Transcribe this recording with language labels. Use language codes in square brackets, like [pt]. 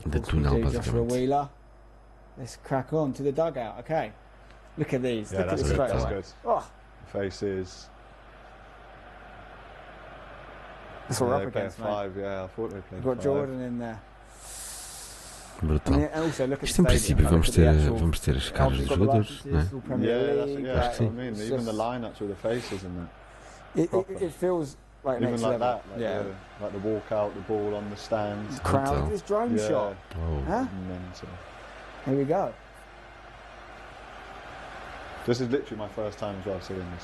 [pt] de túnel, [en] Joshua Wheeler. Let's crack on to the dugout. Okay, look at these. Yeah, look at this straight away. Good. Oh. Faces. That's what we're up against, mate. Five, yeah, I thought they played. We've got Jordan in there. Brutal. And also, look at [pt] Isto em princípio vamos ter as caras dos jogadores, né? [en] That's what I mean. Even the lineups with the faces and that. It feels like even next like level. that, like the walk out, the ball on the stands. The crowd, this drone shot. Oh. Huh? Mental. Here we go. This is literally my first time as well seeing this.